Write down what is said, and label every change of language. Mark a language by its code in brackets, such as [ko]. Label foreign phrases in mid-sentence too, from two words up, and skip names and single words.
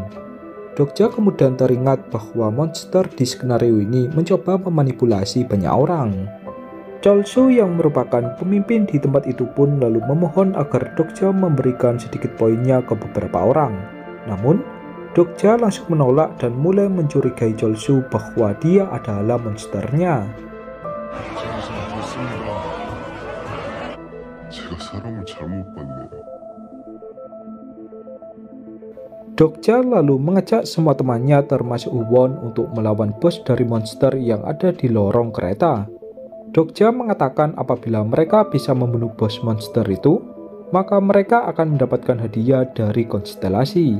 [id] Dokja kemudian teringat bahwa monster di skenario ini mencoba memanipulasi banyak orang. Cholsu yang merupakan pemimpin di tempat itu pun lalu memohon agar Dokja memberikan sedikit poinnya ke beberapa orang. Namun, Dokja langsung menolak dan mulai mencurigai Cholsu bahwa dia adalah monsternya. [ko] 제가 사람을 잘못 봤네요. [id] Dokja lalu mengajak semua temannya termasuk Huwon untuk melawan bos dari monster yang ada di lorong kereta. Dokja mengatakan apabila mereka bisa membunuh bos monster itu, maka mereka akan mendapatkan hadiah dari konstelasi.